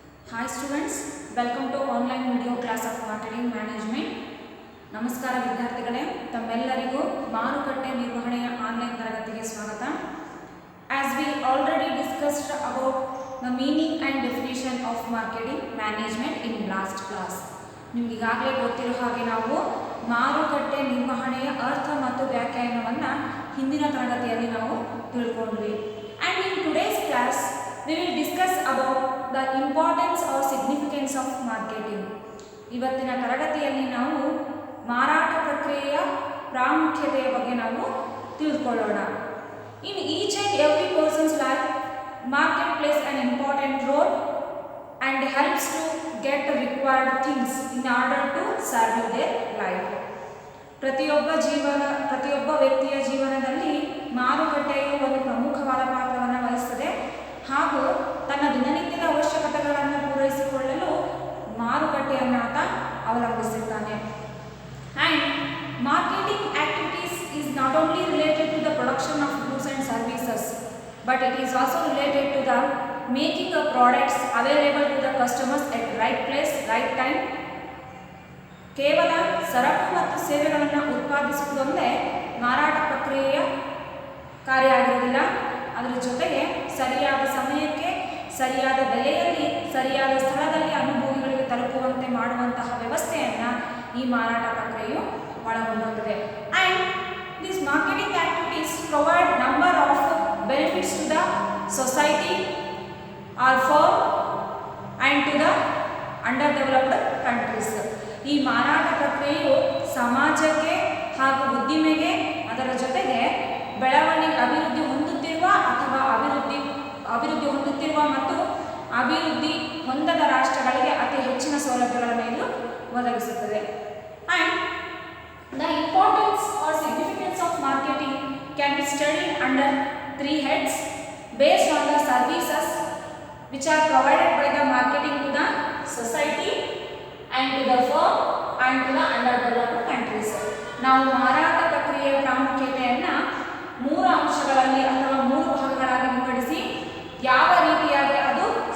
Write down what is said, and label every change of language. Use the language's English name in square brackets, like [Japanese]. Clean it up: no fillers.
[English] Hi students, welcome to online video class of marketing management. [Kannada] ನಮಸ್ಕಾರ ವಿದ್ಯಾರ್ಥಿಗಳೇ, ತಮ್ಮೆಲ್ಲರಿಗೂ ಮಾರುಕಟ್ಟೆ ನಿರ್ವಹಣೆಯ ಆನ್ಲೈನ್ ತರಗತಿಗೆ ಸ್ವಾಗತ. [English] As we already discussed about the meaning and definition of marketing management in last class. [Kannada] ನಿಮಗೆ ಈಗಾಗಲೇ ಗೊತ್ತಿರೋ ಹಾಗೆ ನಾವು ಮಾರುಕಟ್ಟೆ ನಿರ್ವಹಣೆಯ ಅರ್ಥ ಮತ್ತು ವ್ಯಾಖ್ಯಾನವನ್ನು ಹಿಂದಿನ ತರಗತಿಯಲ್ಲಿ ನಾವು ತಿಳ್ಕೊಂಡ್ವಿ. [English] And in today's class we will discuss about the importance or significance of marketing. [Kannada] ಇವತ್ತಿನ ತರಗತಿಯಲ್ಲಿ ನಾವು ಮಾರಾಟ ಪ್ರಕ್ರಿಯೆಯ ಪ್ರಾಮುಖ್ಯತೆಯ ಬಗ್ಗೆ ನಾವು ತಿಳಿದುಕೊಳ್ಳೋಣ. [English] In each and every person's life, market plays an important role and helps to get the required things in order to survive their life. [Kannada] ಪ್ರತಿಯೊಬ್ಬ ವ್ಯಕ್ತಿಯ ಜೀವನದಲ್ಲಿ ಮಾರುಕಟ್ಟೆಯು ಒಂದು ಪ್ರಮುಖವಾದ ಪಾತ್ರವನ್ನು ವಹಿಸುತ್ತದೆ ಹಾಗೂ ತನ್ನ ದಿನನಿತ್ಯದ ಅವಶ್ಯಕತೆಗಳನ್ನು ಪೂರೈಸಿಕೊಳ್ಳಲು ಮಾರುಕಟ್ಟೆಯನ್ನು ಆತ ಅವಲಂಬಿಸಿದ್ದಾನೆ. [English] And marketing activities is not only related to the production of goods and services, but it is also related to the making of products available to the customers at right place, right time. [Kannada] ಕೇವಲ ಸರಕು ಮತ್ತು ಸೇವೆಗಳನ್ನು ಉತ್ಪಾದಿಸುವುದೊಂದೇ ಮಾರಾಟ ಪ್ರಕ್ರಿಯೆಯ ಕಾರ್ಯ ಆಗಿರುವುದಿಲ್ಲ. ಅದರ ಜೊತೆಗೆ ಸರಿಯಾದ ಸಮಯಕ್ಕೆ ಸರಿಯಾದ ಬೆಲೆಯಲ್ಲಿ ಸರಿಯಾದ ಸ್ಥಳದಲ್ಲಿ ಅನುಭವಿಗಳಿಗೆ ತಲುಪುವಂತೆ ಮಾಡುವಂತಹ ವ್ಯವಸ್ಥೆಯನ್ನು ಈ ಮಾರಾಟ ಪ್ರಕ್ರಿಯೆಯು ಒಳಗೊಂಡಿರುತ್ತದೆ. [English] And this marketing activities provide number of benefits to the society or firm and to the underdeveloped countries. [Kannada] ಈ ಮಾರಾಟ ಪ್ರಕ್ರಿಯೆಯು ಸಮಾಜಕ್ಕೆ ಹಾಗೂ ಉದ್ದಿಮೆಗೆ ಅದರ ಜೊತೆಗೆ ಅಭಿವೃದ್ಧಿ ಹೊಂದುತ್ತಿರುವ ಅಥವಾ ಅಭಿವೃದ್ಧಿ ಹೊಂದುತ್ತಿರುವ ಮತ್ತು ಅಭಿವೃದ್ಧಿ ಹೊಂದದ ರಾಷ್ಟ್ರಗಳಿಗೆ ಅತಿ ಹೆಚ್ಚಿನ ಸೌಲಭ್ಯಗಳನ್ನು ಇದು ಒದಗಿಸುತ್ತದೆ. [English] And the importance or significance of marketing can be studied under 3 heads based on the services which are provided by the marketing to the society and to the firm and to the underdeveloped countries. [Kannada] ನಾವು ಮಾರಾಟ ಪ್ರಕ್ರಿಯೆಯ ಪ್ರಾಮುಖ್ಯತೆಯನ್ನು 3 ಅಂಶಗಳಲ್ಲಿ ಅಥವಾ 3 ಭಾಗಗಳಾಗಿ ವಿಂಗಡಿಸಿ ಯಾವ ರೀತಿಯಾಗಿ ಅದು